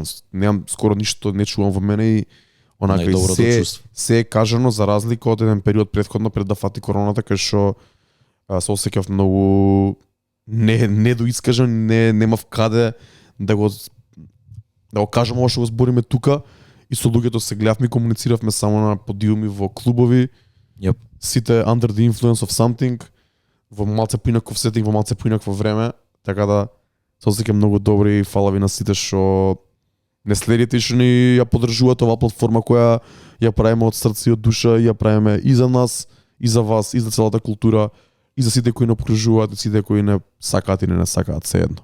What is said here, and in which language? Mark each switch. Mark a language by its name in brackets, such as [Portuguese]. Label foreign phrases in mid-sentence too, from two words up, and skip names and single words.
[Macedonian] Немам скоро ништо не чувам во мене и онака и се е кажано за разлика од еден период претходно пред да фати короната кај што се осеќав многу не доискажан, немав каде да го кажам ова што го збориме тука и со луѓето се гледавме и комунициравме само на подиуми во клубови. [English] Yep. [Macedonian] Сите [English] under the influence of something [Macedonian] во малце поинаков сетинг, во малце поинакво време, така да се осеќам многу добри и фала ви на сите што не следите и што ни ја поддржувате оваа платформа која ја правиме од срце и од душа и ја правиме и за нас, и за вас, и за целата култура, и за сите кои не окружуваат, и сите кои не сакаат или не сакаат, се едно.